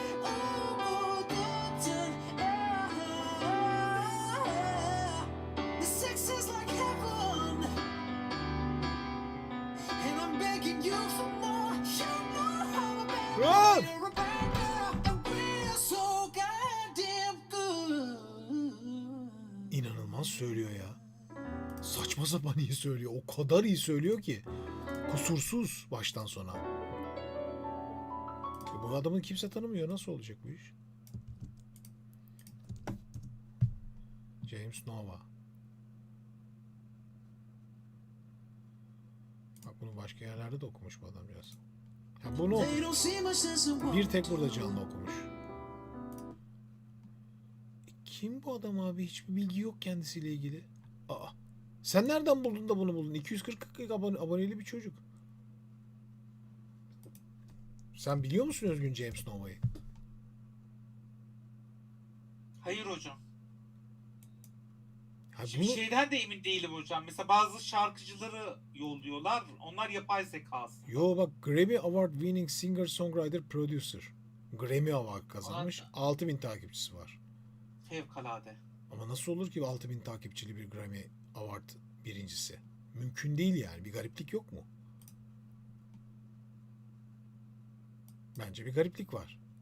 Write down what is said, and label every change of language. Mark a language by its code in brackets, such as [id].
[en] Oh, the sex is like heaven, and I'm begging you for more. You know how a bad Run! boy or a bad girl, and we're so goddamn good. [tr] İnanılmaz söylüyor ya. Saçma sapan iyi söylüyor. O kadar iyi söylüyor ki. Kusursuz baştan sona. Bu adamı kimse tanımıyor. Nasıl olacak bu iş? James Nova. Bak bunu başka yerlerde de okumuş bu adamcağız. Ya bunu [en] They don't see much sense in what [tr] bir tek burada canlı okumuş. Kim bu adam abi? Hiçbir bilgi yok kendisiyle ilgili. Aa. Sen nereden buldun da bunu buldun? 240 aboneli bir çocuk. Sen biliyor musun Özgün James Nova'yı? Hayır hocam. Ha, Şimdi şeyden de emin değilim hocam. Mesela bazı şarkıcıları yolluyorlar. Onlar yapay zekası. Yo bak, [en] Grammy Award winning singer songwriter producer. [tr] Grammy Award kazanmış. Ulan. 6000 takipçisi var. Fevkalade. Ama nasıl olur ki 6000 takipçili bir Grammy Award birincisi? Mümkün değil yani. Bir gariplik yok mu? Bence bir gariplik var.